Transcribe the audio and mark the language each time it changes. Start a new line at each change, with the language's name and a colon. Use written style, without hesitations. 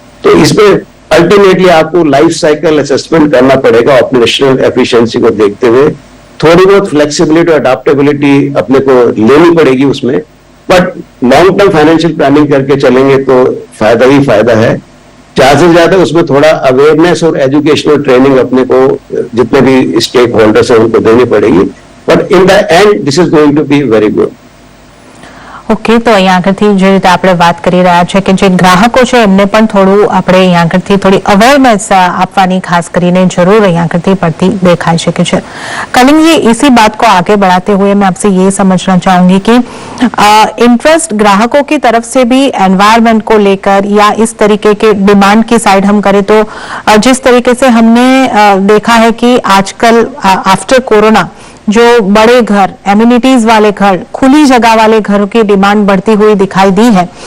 Hindi: तो इसमें अल्टीमेटली आपको लाइफ साइकिल असेसमेंट करना पड़ेगा ऑपरेशनल एफिशिएंसी को देखते हुए, थोड़ी बहुत फ्लेक्सिबिलिटी और अडैप्टेबिलिटी अपने को लेनी पड़ेगी उसमें, but long term financial planning करके चलेंगे तो फायदा ही फायदा है। ज्यादा से ज्यादा उसमें थोड़ा अवेयरनेस और एजुकेशनल ट्रेनिंग अपने को जितने भी स्टेक होल्डर्स हैं उनको देनी पड़ेगी,
English: But in the end this is going to be very good.
Gujarati: Okay, તો અહીંયા આગળથી જે રીતે આપણે વાત કરી રહ્યા છે કે જે ગ્રાહકો છે એમને પણ થોડું આપણે અહીંયા આગળથી થોડી અવેરનેસ આપવાની ખાસ કરીને જરૂર અહીંયા આગળથી પડતી દેખાઈ શકે છે।
Hindi: कलिंग जी, इसी बात को आगे बढ़ाते हुए मैं आपसे ये समझना चाहूंगी कि इंटरेस्ट ग्राहकों की तरफ से भी एनवायरनमेंट को लेकर या इस तरीके के डिमांड की साइड हम करें तो जिस तरीके से हमने देखा है कि आजकल आफ्टर कोरोना जो बड़े घर, एम्यूनिटीज वाले घर, खुली जगह वाले घरों की डिमांड बढ़ती हुई दिखाई दी है,